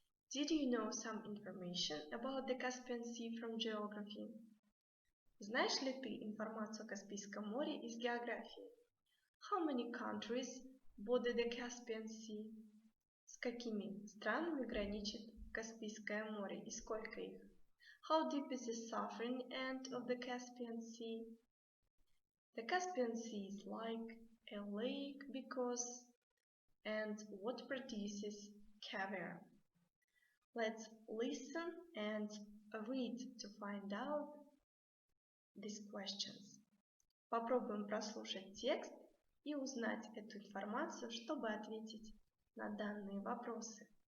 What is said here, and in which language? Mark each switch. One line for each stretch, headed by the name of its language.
English: Did you know some information about the Caspian Sea from geography?
Russian: Знаешь ли ты информацию о Каспийском море из географии?
English: How many countries border the Caspian Sea?
Russian: С какими странами граничит Каспийское море и сколько их?
English: How deep is the southern end of the Caspian Sea? The Caspian Sea is like a lake because and what produces caviar. Let's listen and read to find out these questions.
Russian: Попробуем прослушать текст и узнать эту информацию, чтобы ответить на данные вопросы.